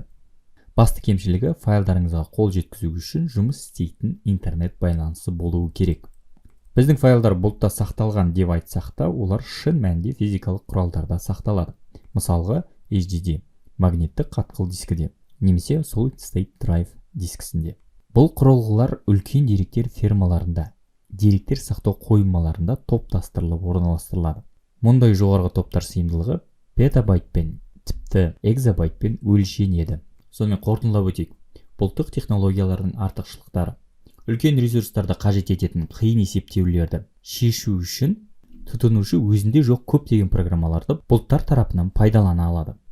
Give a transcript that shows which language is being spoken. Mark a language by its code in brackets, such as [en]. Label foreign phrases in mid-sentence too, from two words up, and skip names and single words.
[kk] Басты кемшілігі, файлдарыңызға қол жеткізу үшін жұмыс істейтін интернет байланысы болуы керек. Біздің файлдар бұлтта сақталған деп айтсақ та, олар шын мәнінде физикалық құралдарда сақталады. Мысалға, HDD, магниттік қатқыл дискіде, немесе [en] solid state drive [kk] дискісінде. Бұл құрылғылар үлкен деректер фермаларында, деректер сақтау қоймаларында топтастырылып орналастырылады. Мұндай жоғарғы топтар сыйымдылығы петабайтпен, тіпті экзобайтпен өлшенеді. Сонымен қорытындылап өтейік. Бұлттық технологиялардың артықшылықтары: үлкен ресурстарды қажет ететін қиын есептеулерді шешу үшін тұтынушы өзінде жоқ көптеген программаларды бұлттар тарапынан пайдалана алады.